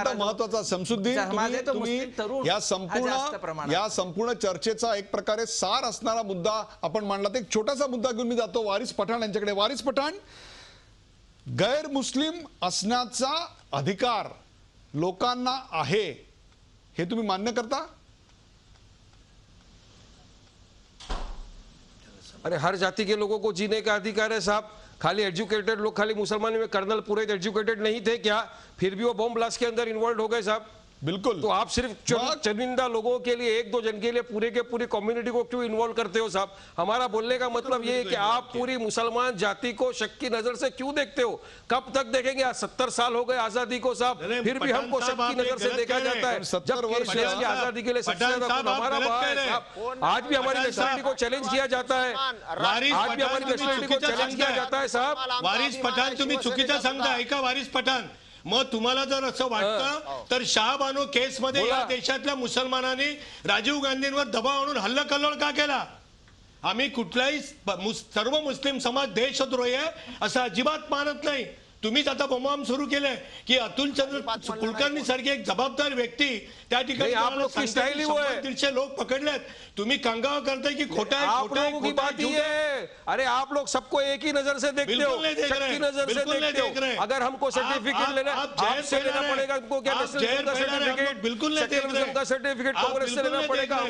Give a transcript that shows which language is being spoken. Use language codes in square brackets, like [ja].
[mr] अत्यंत महत्त्वाचा शमसुद्दीन, तुम्ही या संपूर्ण चर्चेचा एक प्रकारे सार असणारा मुद्दा आपण मांडला. एक छोटासा मुद्दा घेऊन मी जातो वारिस पठाण यांच्याकडे. वारिस पठाण, गैर मुस्लिम असण्याचा अधिकार लोकांना आहे हे तुम्ही मान्य करता? [hi] अरे हर जाति के लोगों को जीने का अधिकार है साहब. खाली एजुकेटेड लोग, खाली मुसलमान में कर्नल पूरे एजुकेटेड नहीं थे क्या? फिर भी वो बॉम्ब ब्लास्ट के अंदर इन्वॉल्व हो गए साहब. बिल्कुल. तो आप सिर्फ चुनिंदा लोगों के लिए, 1-2 जन के लिए पूरे के पूरी कम्युनिटी को क्यों इन्वॉल्व करते हो साहब? हमारा बोलने का मतलब ये है कि आप पूरी मुसलमान जाति को शक की नजर से क्यों देखते हो? कब तक देखेंगे? आज 70 साल हो गए आजादी को साहब, फिर भी हमको शक की नजर से देखा जाता है. 70 वर्ष देश की आजादी के लिए सबसे ज्यादा हमारा भाई साहब. आज भी हमारी नेशनलिटी को चैलेंज किया जाता है. आज भी हमारी नेशनलिटी को चैलेंज किया जाता है साहब. [mr] वारिस पठाण, तुम्ही चुकीचं सांगता. ऐका वारिस पठाण, मग तुम्हाला जर असं वाटतं तर शहाबानो केसमध्ये या देशातल्या मुसलमानांनी राजीव गांधींवर दबाव आणून हल्ला कल्लोळ का केला? आम्ही कुठलाही सर्व मुस्लिम समाज देशद्रोही आहे असं अजिबात मानत नाही. तुम्हीच आता बोंबाबोंब सुरू केले की अतुल चंद्र कुलकर्णी सारखी एक जबाबदार व्यक्ती त्या ठिकाणी 150 लोक पकडलेत. तुम्ही कंगावा करताय की खोटा है, [hi] आप लोगों की बात ही है. अरे आप लोग सबको एक ही नजर से देखते हो, शक की नजर से देखते हो. अगर हमको सर्टिफिकेट लेना, आपसे लेना पड़ेगा. हमको क्या सर्टिफिकेट? बिल्कुल नहीं देख रहे. सर्टिफिकेट कांग्रेस से लेना पड़ेगा.